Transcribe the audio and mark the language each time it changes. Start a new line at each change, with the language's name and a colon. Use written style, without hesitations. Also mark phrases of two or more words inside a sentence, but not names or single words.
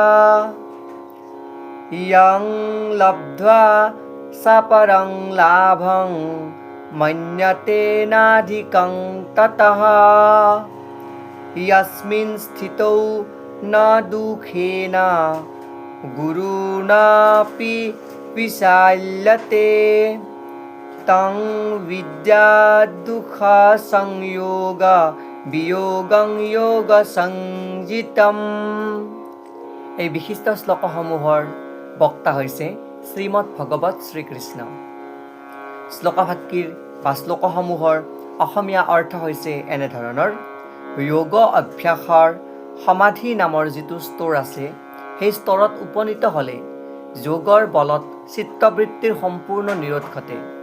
Sanskrit: यं लब्ध्वा सपरं लाभं मन्यते नाधिकं ततः यस्मिन् स्थितौ न दुःखेन गुरुणापि विशाल्यते तं विद्यात् दुःखसंयोग वियोगं योगसंज्ञितम्।
Assamese: এই বিশিষ্ট শ্লোকসমূহৰ বক্তা হৈছে শ্ৰীমদ্ ভগৱত শ্ৰীকৃষ্ণ। শ্লোকভাক্যৰ বা শ্লোকসমূহৰ অসমীয়া অৰ্থ হৈছে এনেধৰণৰ: যোগ অভ্যাসৰ সমাধি নামৰ যিটো স্তৰ আছে, সেই স্তৰত উপনীত হ'লে যোগৰ বলত চিত্তবৃত্তিৰ সম্পূৰ্ণ নিৰোধ ঘটে।